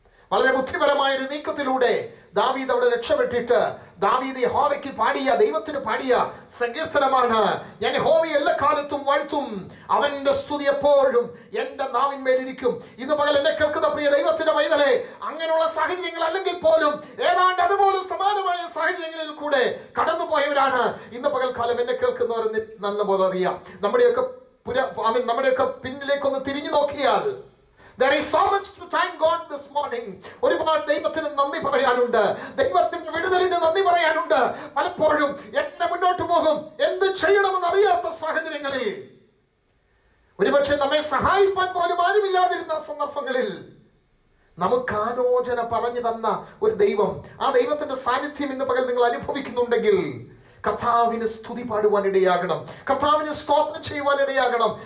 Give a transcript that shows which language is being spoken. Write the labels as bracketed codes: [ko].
[ml] വളരെ ബുദ്ധിപരമായ ഒരു നീക്കത്തിലൂടെ ദാവീദ് അവിടെ രക്ഷപ്പെട്ടിട്ട്, ദാവീദ് യഹോവയ്ക്ക് പാടിയ, ദൈവത്തിന് പാടിയ സങ്കീർത്തനമാണ്, ഞാൻ യഹോവയെ എല്ലാ കാലത്തും വാഴ്ത്തും, അവന്റെ സ്തുതി എപ്പോഴും എന്റെ നാവിന്മേലിരിക്കും. ഇന്ന് പകൽ എന്നെ കേൾക്കുന്ന പ്രിയ ദൈവത്തിന്റെ പൈതലേ, അങ്ങനെയുള്ള സാഹചര്യങ്ങൾ അല്ലെങ്കിൽ പോലും ഏതാണ്ട് അതുപോലെ സമാനമായ സാഹചര്യങ്ങളിൽ കൂടെ കടന്നുപോയവരാണ് ഇന്ന് പകൽക്കാലം എന്നെ കേൾക്കുന്നവരെന്ന് നല്ലപോലെ അറിയാം. നമ്മുടെയൊക്കെ പിന്നിലേക്കൊന്ന് തിരിഞ്ഞു നോക്കിയാൽ [en] There is so much to thank God this morning. [ml] ഒരുപാട് ദൈവത്തിന് നന്ദി പറയാനുണ്ട്, ദൈവത്തിന്റെ വിടുതലിന് നന്ദി പറയാനുണ്ട്. പലപ്പോഴും എങ്ങനെ മുന്നോട്ട് പോകും, എന്ത് ചെയ്യണമെന്ന് അറിയാത്ത സാഹചര്യങ്ങളിൽ, ഒരുപക്ഷെ നമ്മെ സഹായിക്കാൻ പോലും ആരുമില്ലാതിരുന്ന സന്ദർഭങ്ങളിൽ നമുക്ക് ആലോചന പറഞ്ഞു തന്ന ഒരു ദൈവം, ആ ദൈവത്തിന്റെ സാന്നിധ്യം ഇന്ന് പകൽ നിങ്ങൾ അനുഭവിക്കുന്നുണ്ടെങ്കിൽ കർത്താവിന് സ്തുതി പാടുവാനിടയാകണം, കർത്താവിന് സ്തോത്രം ചെയ്യുവാനിടയാകണം.